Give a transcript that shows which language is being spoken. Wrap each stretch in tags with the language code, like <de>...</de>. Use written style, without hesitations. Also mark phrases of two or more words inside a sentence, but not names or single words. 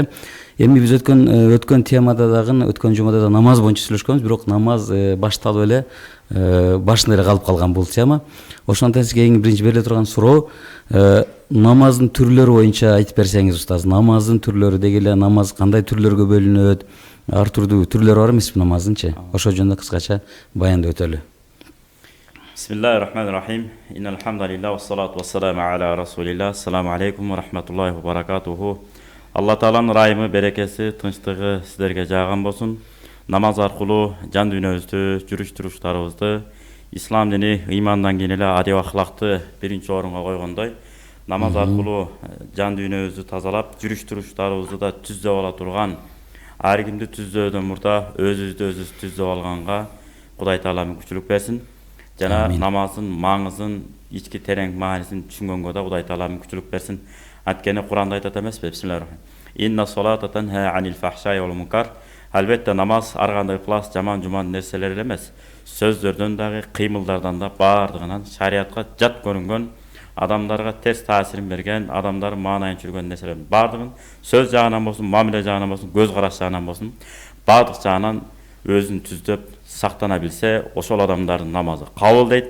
<ky>Эми биз өткөн темада дагы, өткөн жумада да намаз боюнча сүйлөшкөнбүз, бирок намаз башталып эле башында эле калып калган бул тема. Ошондон сизге эң биринчи бериле турган суроо, намаздын түрлөрү боюнча айтып берсеңиз, устаз. Намаздын түрлөрү деги эле намаз кандай түрлөргө бөлүнөт? Ар түрдүү түрлөрү бар эмеспи намаздынчы? Ошол жөнүндө кыскача баяндап өтөлү.</ky> <ar>بسم الله الرحمن الرحيم. إن الحمد لله والصلاة والسلام على رسول الله. السلام عليكم ورحمة الله وبركاته.</ar> <ky>Алла Тааланын райымы, берекеси, тынчтыгы сиздерге жааган болсун. Намаз аркылуу жан дүйнөбүздү, жүрүш туруштарыбызды ислам дини ыймандан кийин эле адеп ахлакты биринчи орунга койгондой, намаз аркылуу жан дүйнөбүздү тазалап, жүрүш туруштарыбызды да түздөп ала турган, ар кимди түздөөдөн мурда өзүбүздү түздөп алганга Кудай Таала мүмкүнчүлүк берсин. Жана намаздын маңызын, ички терең маанисин түшүнгөнгө да Кудай Таала мүмкүнчүлүк берсин. Анткени Куранда айтат эмеспи?</ky> <ar>بسم الله الرحمن الرحيم. إن الصلاة تنهى عن الفحشاء والمنكر.</ar> <ky>Албетте намаз ар кандай плас жаман нерселер эле эмес. Сөздөрдөн дагы, кыймылдардан да баардыгынан шариатка жат көрүнгөн, адамдарга терс таасирин берген, адамдар маанайын чүргөн нерселердин баардыгын сөз жагынан болсун, мамиле жагынан болсун, көз караш жагынан болсун, баардык жагынан өзүн түздөп сактана билсе, ошол адамдардын намазы кабыл дейт.</ky>